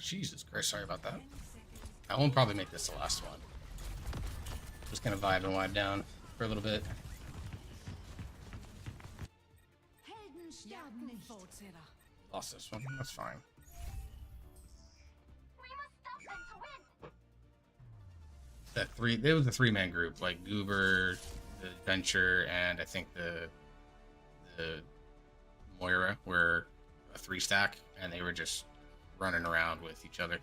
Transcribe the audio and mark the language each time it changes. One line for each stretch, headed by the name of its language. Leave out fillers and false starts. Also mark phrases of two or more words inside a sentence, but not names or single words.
English: Jesus Christ, sorry about that. I won't probably make this the last one. Just gonna vibe and wind down for a little bit.
German: Helden sterben
Danish: Jagten
German: nicht.
Danish: fortsætter.
English: Lost this one. That's fine. We must stop them to win. That three. There was a three-man group, like Goober, the Adventure, and I think the Moira were a three stack, and they were just running around with each other.